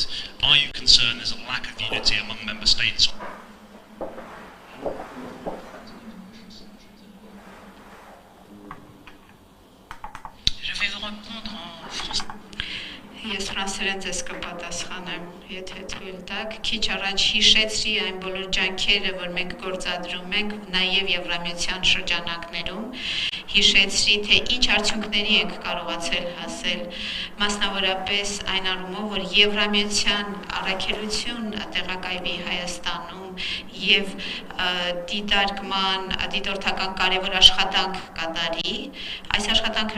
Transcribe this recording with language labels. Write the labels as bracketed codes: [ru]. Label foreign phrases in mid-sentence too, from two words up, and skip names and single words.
[en] Are you concerned there's a lack of unity among member states? [fr] Je vais vous répondre en français. [hy] Ես ֆրանսերեն ձեզ կպատասխանեմ, եթե թույլ տաք, քիչ առաջ հիշեցրի այն բոլոր ջանքերը, որ մենք գործադրում ենք նաև Եվրամիության շրջանակներում, հիշեցրի, թե ինչ արդյունքների ենք կարողացել հասել, մասնավորապես այն առումով, որ Եվրամիության առաքելություն տեղակայվի Հայաստանում եւ դիտորդական կարևոր աշխատանք կատարի, այս աշխատանքը